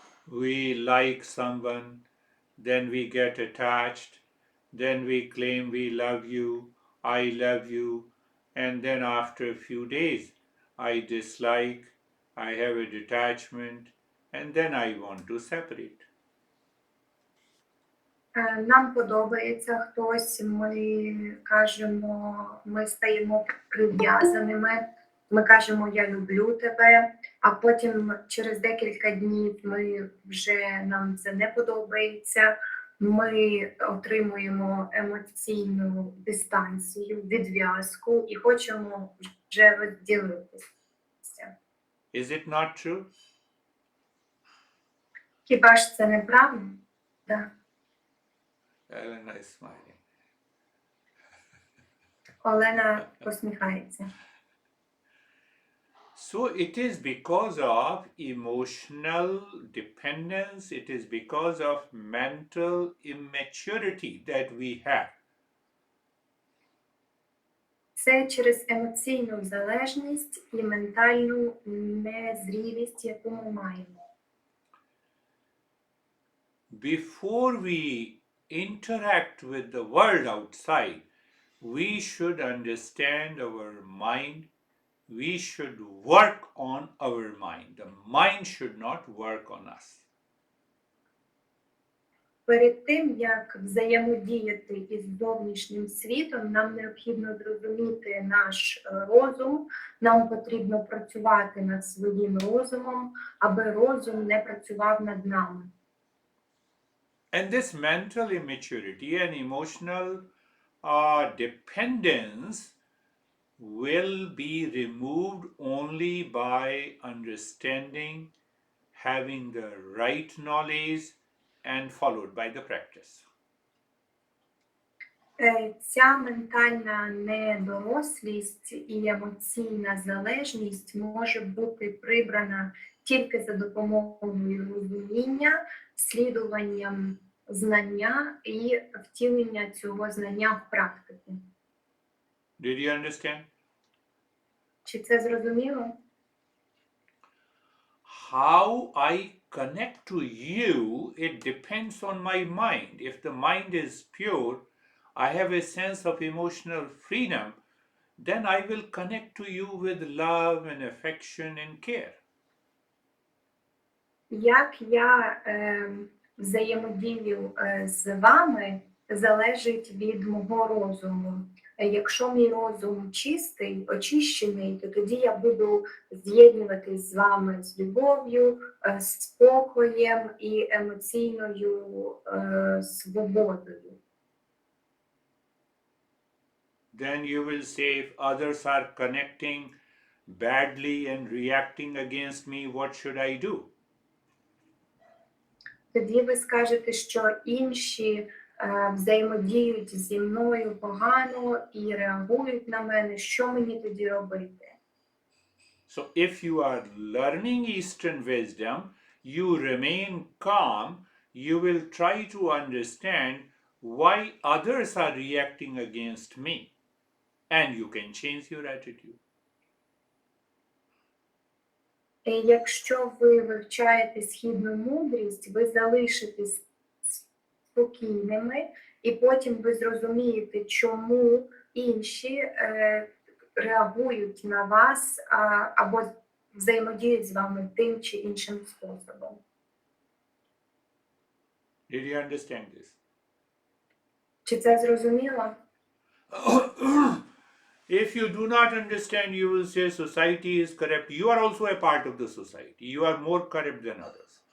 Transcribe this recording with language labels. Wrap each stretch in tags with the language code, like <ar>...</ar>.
<en>We like someone, then we get attached, then we claim we love you, I love you, and then after a few days, I dislike, I have a detachment, and then I want to separate.</en> <uk>Нам подобається хтось, ми кажемо, ми стаємо прив'язаними, ми кажемо «я люблю тебе», а потім через декілька днів нам це не подобається, ми отримуємо емоційну дистанцію, відв'язку і хочемо вже розділитися.</uk> <en>Is it not true?</en> <uk>Хіба ж це неправда?</uk> <en>Elena is smiling.</en> <uk>Олена посміхається.</uk> <en>So it is because of emotional dependence, it is because of mental immaturity that we have.</en> <uk>Це через емоційну залежність і ментальну незрілість, яку ми маємо.</uk> <en>Before we interact with the world outside, we should understand our mind. We should work on our mind. The mind should not work on us.</en> <uk>Перед тим, як взаємодіяти із зовнішнім світом, нам необхідно зрозуміти наш розум, нам потрібно працювати над своїм розумом, аби розум не працював над нами.</uk> <en>And this mental immaturity and emotional dependence will be removed only by understanding, having the right knowledge, and followed by the practice.</en> <uk>Ця ментальна недорослість і емоційна залежність може бути прибрана тільки за допомогою розуміння, слідуванням знання і втілення цього знання в практику.</uk> <en>Did you understand?</en> <uk>Чи це зрозуміло?</uk> <en>How I connect to you, it depends on my mind. If the mind is pure, I have a sense of emotional freedom, then I will connect to you with love and affection and care.</en> <uk>Як я взаємодію з вами, залежить від мого розуму. Якщо мій розум чистий, очищений, то тоді я буду з'єднуватись з вами з любов'ю, спокоєм і емоційною свободою.</uk> <en>Then you will say, if others are connecting badly and reacting against me, what should I do?</en> <uk>Тоді ви скажете, що інші взаємодіють зі мною погано і реагують на мене. Що мені тоді робити?</uk> <en>So if you are learning Eastern wisdom, you remain calm, you will try to understand why others are reacting against me, and you can change your attitude.</en> <uk>Якщо ви вивчаєте східну мудрість, ви залишитесь спокійними, і потім ви зрозумієте, чому інші реагують на вас або взаємодіють з вами тим чи іншим способом.</uk> <en>Did you understand this?</en> <uk>Чи це зрозуміло?</uk> <en>If you do not understand, you will say society is corrupt. You are also a part of the society. You are more corrupt than others.</en>